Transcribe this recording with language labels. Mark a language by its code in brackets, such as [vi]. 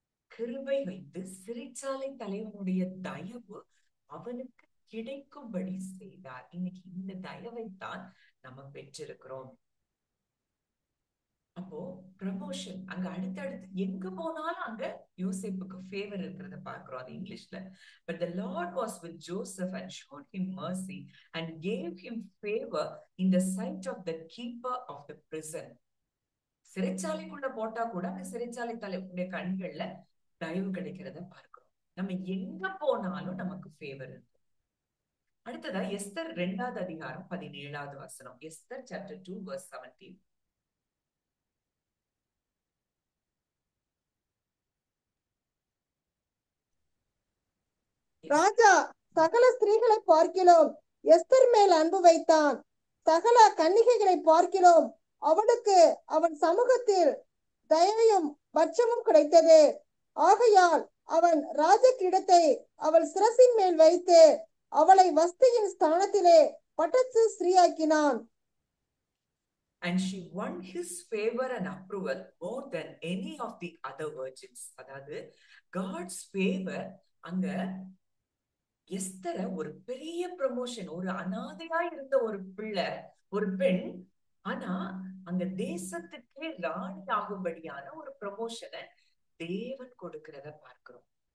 [ta] கிருபை வைத்து சிறைச்சாலை தலைவனுடைய தயவு அவனுக்கு கிடைக்கும்படி செய்தார். இன்னைக்கு இந்த தயவைத்தான் நம்ம பெற்றிருக்கிறோம். அப்போ ப்ரமோஷன் அங்க அடுத்தடுத்து எங்க போனாலும் அங்க யோசேப்புக்கு ஃபேவர் இருக்கிறத பார்க்கிறோம். அது இங்கிலீஷ்ல. [en] But the Lord was with Joseph and showed him mercy and gave him favor in the sight of the keeper of the prison. [ta] சிறைச்சாலைக்குள்ள போட்டா கூட அந்த சிறைச்சாலை தலைவனுடைய கண்கள்ல தயவு கிடைக்கிறத பார்க்கிறோம். நம்ம எங்க போனாலும் நமக்கு ஃபேவர் இருக்கு. அடுத்ததா எஸ்தர் 2வது அதிகாரம் 17வது வசனம். [en] Esther chapter 2 verse 17. [ta] ராஜா சகல ஸ்திரீகளை பார்க்கிலும் எஸ்தர் மேல் அன்பு வைத்தான். சகல கன்னிகைகளை பார்க்கிலும் அவனுக்கு அவன் சமூகத்தில் தயவையும் பட்சமும் கிடைத்தது. ஆகையால் அவன் ராஜகிரீடத்தை அவள் சிரசின் மேல் வைத்து அவளை வஸ்தியின் ஸ்தானத்திலே பட்டத்து ஸ்ரீயாக்கினான். [en] And she won his favor and approval more than any of the other virgins. [ta] அதாவது [en] God's favor [ta] அங்க எஸ்தர ஒரு பெரிய ப்ரமோஷன், ஒரு அனாதையா இருந்த ஒரு பிள்ளை, ஒரு பெண், ஆனா அங்க தேசத்துக்கே ராணி ஆகும்படியான ஒரு ப்ரமோஷனை தேவன் கொடுக்கிறத பார்க்கிறோம்.